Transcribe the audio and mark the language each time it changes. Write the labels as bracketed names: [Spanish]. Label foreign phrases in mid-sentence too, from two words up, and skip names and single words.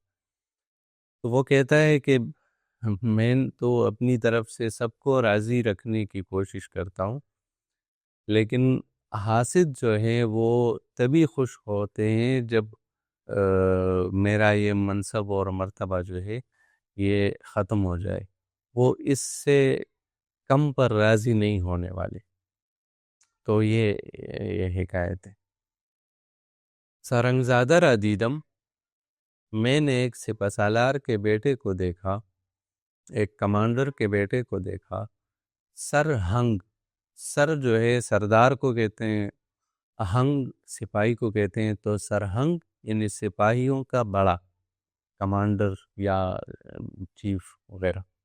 [Urdu] تو وہ کہتا ہے کہ میں تو اپنی طرف سے سب کو راضی رکھنے کی کوشش کرتا ہوں، لیکن حاسد جو ہیں وہ تبھی خوش ہوتے ہیں جب میرا یہ منصب اور مرتبہ جو ہے یہ ختم ہو جائے، وہ اس سے کم پر راضی نہیں ہونے والے۔ تو یہ حکایت ہے۔ [Persian] سرنگزادہ را دیدم، [Urdu] میں نے ایک سپہ سالار کے بیٹے کو دیکھا، ایک کمانڈر کے بیٹے کو دیکھا، سرہنگ، سر جو ہے سردار کو کہتے ہیں، اہنگ سپاہی کو کہتے ہیں، تو سرہنگ یعنی سپاہیوں کا بڑا، کمانڈر یا چیف وغیرہ۔